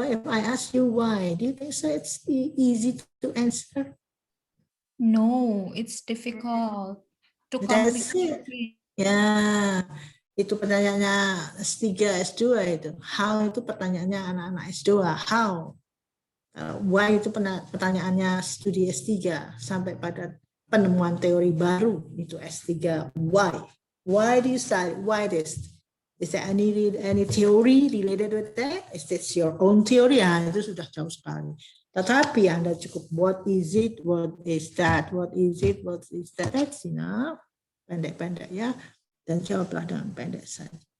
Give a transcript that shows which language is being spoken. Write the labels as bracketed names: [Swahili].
[English] If I ask you why, do you think so it's easy to answer? No, it's difficult to That's complicate it. it. [Indonesian] Ya, itu pertanyaannya S3, S2 itu. How itu pertanyaannya anak-anak S2. How? Why itu pertanyaannya studi S3 sampai pada penemuan teori baru itu S3. [English] Why? Why do you study? Why this? Is there any theory related with that? Is this your own theory? [Indonesian] Ya, itu sudah jauh sekali. Tetapi Anda cukup [English] what is it? What is that? What is it? What is that? That's enough. [Indonesian] Pendek-pendek ya. Dan jawablah dengan pendek saja.